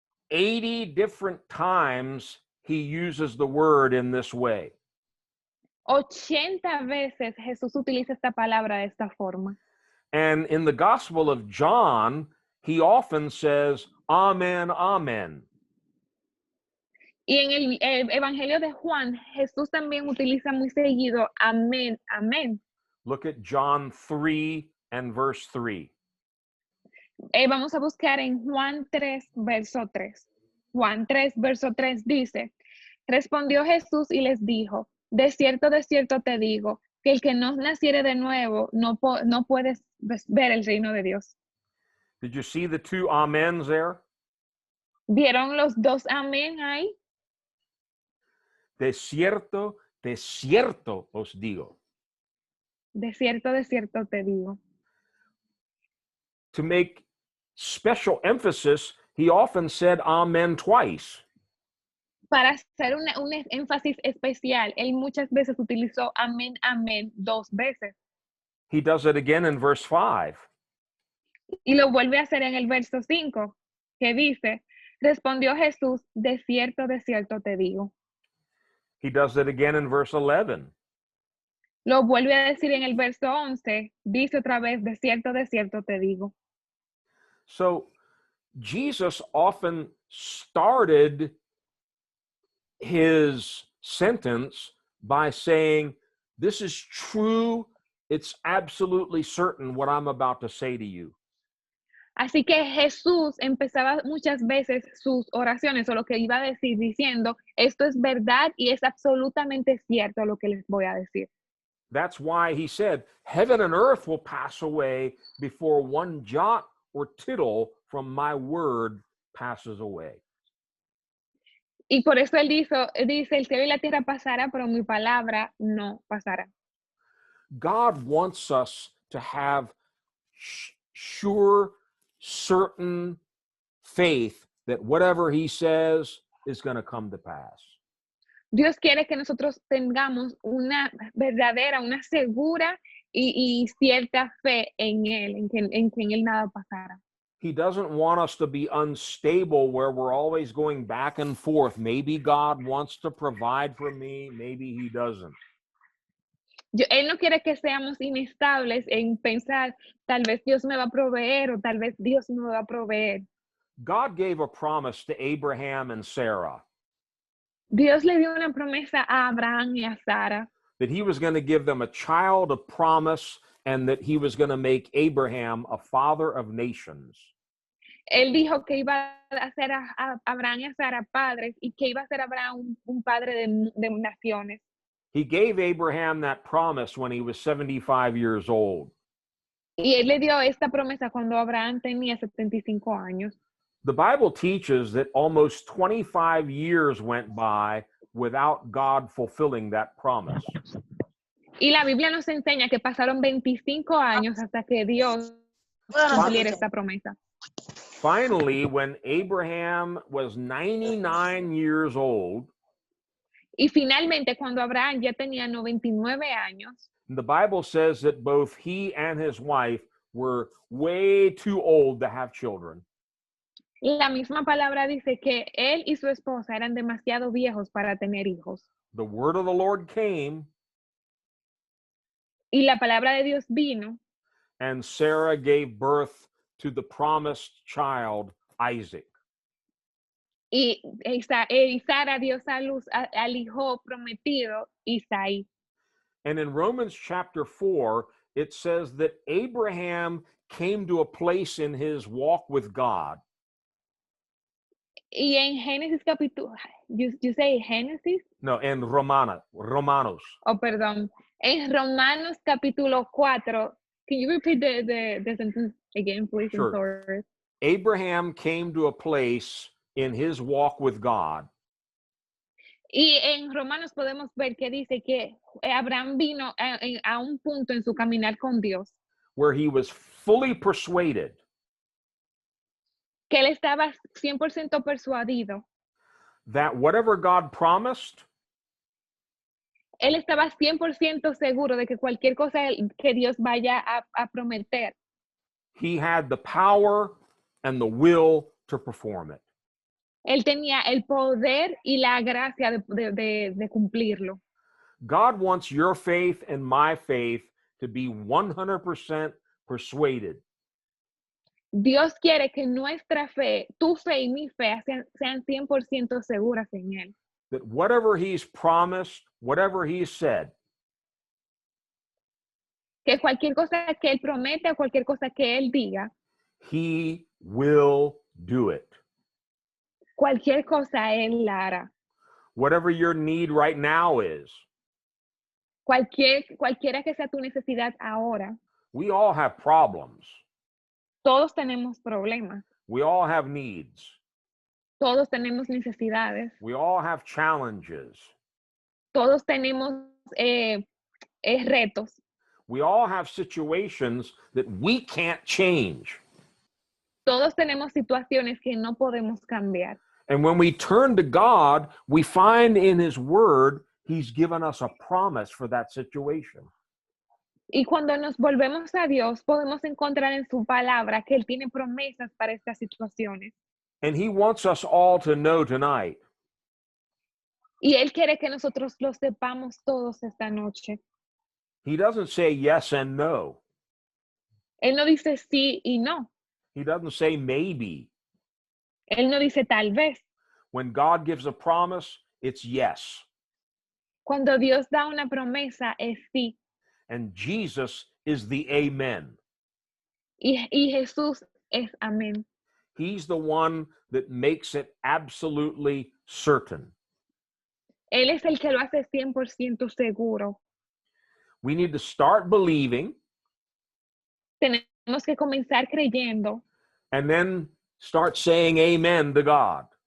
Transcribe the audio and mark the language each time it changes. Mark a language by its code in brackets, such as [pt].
[en] 80 different times he uses the word in this way. [es] 80 veces Jesús utiliza esta palabra de esta forma. [en] And in the Gospel of John, he often says, amen, amen. [es] Y en el Evangelio de Juan, Jesús también utiliza muy seguido amén, amén. [en] Look at John 3 and verse 3. [es] Vamos a buscar en Juan 3, verso 3. Juan 3, verso 3 dice, respondió Jesús y les dijo, de cierto te digo, que el que no naciere de nuevo no puede ver el reino de Dios. [en] Did you see the two amens there? [es] ¿Vieron los dos amén ahí? De cierto os digo. De cierto te digo. [en] To make special emphasis, he often said amen twice. [es] Para hacer un énfasis especial, él muchas veces utilizó amén, amén 2 veces. [en] He does it again in verse 5. [es] Y lo vuelve a hacer en el verso 5, que dice, respondió Jesús, de cierto te digo. [en] He does it again in verse 11. [es] Lo vuelve a decir en el verso 11, dice otra vez, de cierto te digo. [en] So Jesus often started his sentence by saying, this is true, it's absolutely certain what I'm about to say to you. [es] Así que Jesús empezaba muchas veces sus oraciones o lo que iba a decir diciendo, esto es verdad y es absolutamente cierto lo que les voy a decir. [en] That's why he said, heaven and earth will pass away before one jot or tittle from my word passes away. [es] Y por eso él dice, el cielo y la tierra pasará, pero mi palabra no pasará. [en] God wants us to have sure, certain faith that whatever he says is going to come to pass. [es] Dios quiere que nosotros tengamos una verdadera, una segura y cierta fe en Él, en que en Él nada pasará. [en] He doesn't want us to be unstable where we're always going back and forth. Maybe God wants to provide for me, maybe he doesn't. [es] Él no quiere que seamos inestables en pensar, tal vez Dios me va a proveer o tal vez Dios no me va a proveer. [en] God gave a promise to Abraham and Sarah [es] Dios le dio una promesa a Abraham y a Sara, [en] that he was going to give them a child of promise and that he was going to make Abraham a father of nations. [es] Él dijo que iba a hacer a Abraham y a Sara padres y que iba a ser Abraham un padre de naciones. [en] He gave Abraham that promise when he was 75 years old. [es] Y él le dio esta promesa cuando Abraham tenía 75 años. [en] The Bible teaches that almost 25 years went by without God fulfilling that promise. [es] Y la Biblia nos enseña que pasaron 25 años hasta que Dios cumpliera esta promesa. [en] Finally, when Abraham was 99 years old, [es] y finalmente cuando Abraham ya tenía 99 años, [en] the Bible says that both he and his wife were way too old to have children. [es] La misma palabra dice que él y su esposa eran demasiado viejos para tener hijos. [en] The word of the Lord came, [es] y la palabra de Dios vino, [en] and Sarah gave birth to the promised child, Isaac. [es] y Sara dio a luz al hijo prometido, Isaí. [en] And in Romans chapter 4, it says that Abraham came to a place in his walk with God. [es] Y en Génesis capítulo, [en] you say [es] Génesis? No, en Romanos. Oh, perdón. En Romanos capítulo 4, [en] can you repeat the sentence again, please? Sure. I'm sorry. Abraham came to a place in his walk with God. [es] Y en Romanos podemos ver que dice que Abraham vino a un punto en su caminar con Dios, [en] where he was fully persuaded [es] que él estaba 100% persuadido. [en] that whatever God promised, [es] Él estaba 100% seguro de que cualquier cosa que Dios vaya a prometer, [en] he had the power and the will to perform it. [es] él tenía el poder y la gracia de cumplirlo. [en] God wants your faith and my faith to be 100% persuaded [es] Dios quiere que nuestra fe, tu fe y mi fe sean 100% seguras en Él. [en] that whatever he's promised, whatever he said, [es] Que cualquier cosa que Él promete o cualquier cosa que Él diga, [en] he will do it. [es] cualquier cosa Él la hará. [en] Whatever your need right now is, [es] Cualquiera que sea tu necesidad ahora, [en] we all have problems. [es] todos tenemos problemas, [en] We all have needs. [es] todos tenemos necesidades, [en] We all have challenges. [es] todos tenemos retos, [en] We all have situations that we can't change. [es] todos tenemos situaciones que no podemos cambiar. [en] And when we turn to God, we find in his word, he's given us a promise for that situation. [es] Y cuando nos volvemos a Dios, podemos encontrar en su palabra que Él tiene promesas para estas situaciones. [en] And he wants us all to know tonight [es] Y Él quiere que nosotros lo sepamos todos esta noche. [en] he doesn't say yes and no. [es] Él no dice sí y no. [en] He doesn't say maybe. [es] Él no dice tal vez. [en] When God gives a promise, it's yes. [es] Cuando Dios da una promesa es sí. [en] And Jesus is the amen. [es] Y Jesús es amén. [en] He's the one that makes it absolutely certain. [es] Él es el que lo hace 100% seguro. [en] We need to start believing [es] Tenemos que comenzar creyendo [en] and then start saying amen to God.